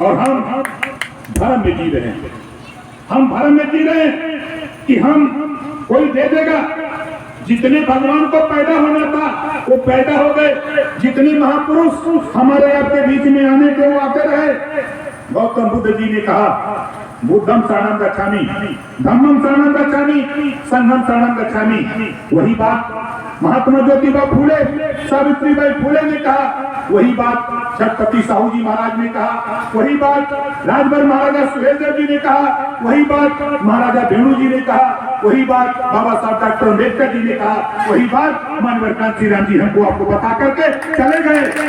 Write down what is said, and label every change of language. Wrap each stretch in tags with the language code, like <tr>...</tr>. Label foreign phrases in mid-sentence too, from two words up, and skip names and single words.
<hi>और हम धर्म में जी रहे हैं, हम धर्म में जी रहे हैं कि हम कोई दे देगा। जितने भगवान को पैदा होना था वो पैदा हो गए, जितने महापुरुष हमारे आपके बीच में आने के वो आते रहे। गौतम बुद्ध जी ने कहा</hi> <pi>बुद्धम शरणं गच्छामि, धम्मम शरणं गच्छामि, संघम शरणं गच्छामि।</pi> <hi>वही बात महात्मा ज्योतिबा फूले, सावित्रीबाई फूले ने कहा, वही बात छत्रपति साहू जी महाराज ने कहा, वही बात राजभर महाराजा सुहेलदेव जी ने कहा, वही बात महाराजा भेणु जी ने कहा, वही बात बाबा साहब डॉक्टर अम्बेडकर जी ने कहा, वही बात मानवर कांति राम जी हमको आपको बता करके चले गए।</hi>